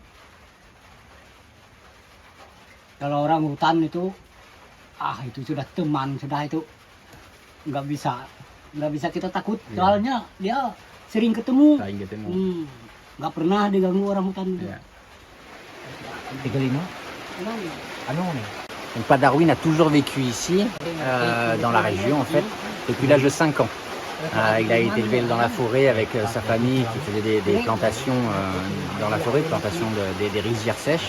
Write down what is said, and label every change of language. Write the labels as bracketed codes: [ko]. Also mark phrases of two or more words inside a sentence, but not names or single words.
[id] Kalau orang hutan itu itu sudah teman, sudah itu nggak bisa nggak bisa kita takut. Soalnya dia sering ketemu. Sering ketemu. Nggak pernah diganggu orang hutan. Iya. 35. [fr] Donc Pa Darwin a toujours vécu ici, dans la région en fait, depuis l'âge de 5 ans. Il a été élevé dans la forêt avec sa famille qui faisait des plantations dans la forêt, plantations des rizières sèches.